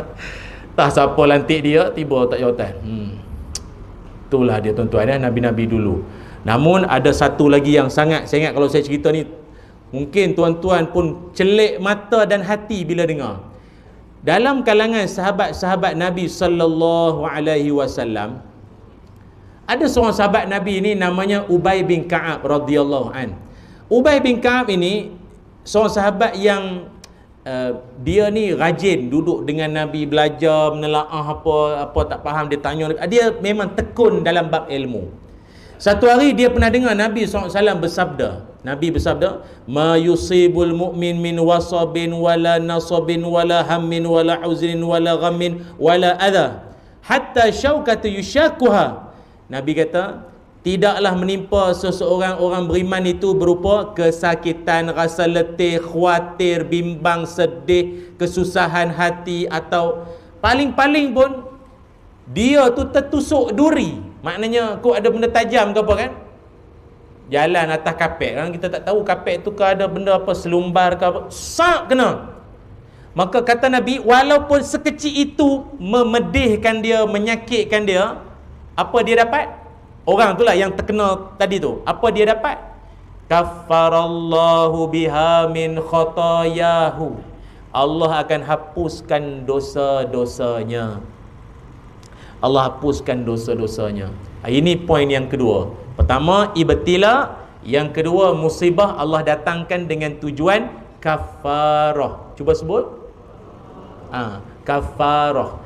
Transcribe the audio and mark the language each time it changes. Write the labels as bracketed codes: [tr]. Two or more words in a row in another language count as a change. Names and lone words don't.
[ms] Tak siapa lantik dia, tiba tak jawatan. Itulah dia tuan-tuan ya, Nabi-Nabi dulu. Namun ada satu lagi yang sangat, saya ingat kalau saya cerita ni, mungkin tuan-tuan pun celik mata dan hati bila dengar. Dalam kalangan sahabat-sahabat Nabi [ar] صلى الله عليه وسلم, [ms] ada seorang sahabat Nabi ini namanya Ubay bin Ka'ab [ar] رضي الله عن. [ms] Ubay bin Ka'ab ini seorang sahabat yang dia ni rajin duduk dengan Nabi, belajar, menelaah apa tak faham dia tanya. Dia memang tekun dalam bab ilmu. Satu hari dia pernah dengar Nabi SAW bersabda. Nabi bersabda, [ar] "ما يصيب المؤمن من وصب ولا نصب ولا هم ولا حزن ولا غم ولا أذى حتى الشوكة يشاكها." [ms] Nabi kata, tidaklah menimpa seseorang orang beriman itu berupa kesakitan, rasa letih, khawatir, bimbang, sedih, kesusahan hati, atau paling-paling pun dia tu tertusuk duri. Maknanya kau ada benda tajam ke apa kan? Jalan atas kapek kan, kita tak tahu kapek tu ke ada benda apa, selumbar ke apa, sak kena. Maka kata Nabi, walaupun sekecil itu memedihkan dia, menyakitkan dia, apa dia dapat? Orang tu lah yang terkena tadi tu, apa dia dapat? [ar] كفر الله بها من خطاياه. [ms] Allah akan hapuskan dosa-dosanya. Allah hapuskan dosa-dosanya. Ini poin yang kedua. Pertama, ibtila. Yang kedua, musibah Allah datangkan dengan tujuan kafarah. Cuba sebut. Kafarah.